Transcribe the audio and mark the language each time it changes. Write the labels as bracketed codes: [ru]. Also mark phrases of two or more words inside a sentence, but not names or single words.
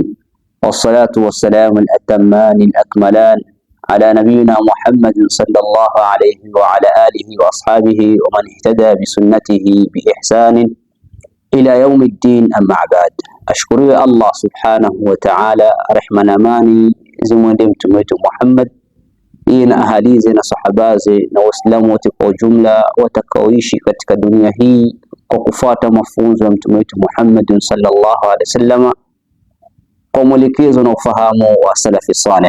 [ar] والصلاة والسلام الأتمان الأكملان على نبينا محمد صلى الله عليه وعلى آله وأصحابه ومن اهتدى بسنته بإحسان إلى يوم الدين. أما بعد، أشكر الله سبحانه وتعالى رحمة [sw] amani zimwendee mtume wetu Muhammad, yeye na ahalize na sahabaze na waislamu wote kwa ujumla watakaoishi katika dunia hii kwa kufuata mafunzo ya mtume wetu Muhammad [ar] صلى الله عليه وسلم [sw] kwa mwelekezo na ufahamu wa [ar] السلف الصالح.